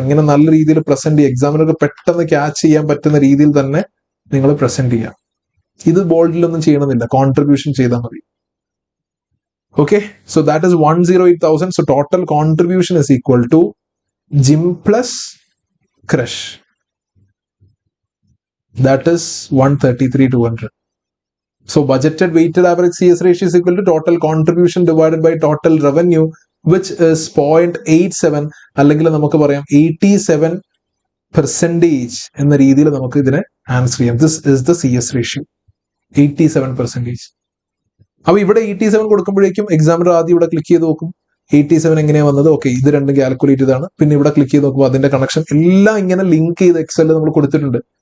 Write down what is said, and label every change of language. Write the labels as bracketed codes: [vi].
[ml] ഇങ്ങനെ നല്ല രീതിയിൽ പ്രസന്റ് ചെയ്യുക. എക്സാമിനൊക്കെ പെട്ടെന്ന് ക്യാച്ച് ചെയ്യാൻ പറ്റുന്ന രീതിയിൽ തന്നെ നിങ്ങൾ പ്രസന്റ് ചെയ്യുക. ഇത് ബോൾഡിലൊന്നും ചെയ്യണമെന്നില്ല, കോൺട്രിബ്യൂഷൻ ചെയ്താൽ മതി. Okay, [en] So that is 108,000. So total contribution is equal to gym plus crush. That is 133,200. So budgeted weighted average CS ratio is equal to total contribution divided by total revenue, which is 0.87. [ml] അല്ലെങ്കിൽ നമുക്ക് പറയാം 87% എന്ന രീതിയിൽ നമുക്ക് ഇതിനെ answer ചെയ്യാം. [en] This is the CS ratio, 87%. [ml] അപ്പൊ ഇവിടെ 87 കൊടുക്കുമ്പോഴേക്കും എക്സാമിനർ ആദ്യം ഇവിടെ ക്ലിക്ക് ചെയ്ത് നോക്കും 87 എങ്ങനെയാ വന്നത്. ഓക്കെ, ഇത് രണ്ടും കാൽക്കുലേറ്റ് ചെയ്താണ്. പിന്നെ ഇവിടെ ക്ലിക്ക് ചെയ്ത് നോക്കുമ്പോൾ അതിന്റെ കണക്ഷൻ എല്ലാം ഇങ്ങനെ ലിങ്ക് ചെയ്ത് എക്സലിൽ നമ്മൾ കൊടുത്തിട്ടുണ്ട്.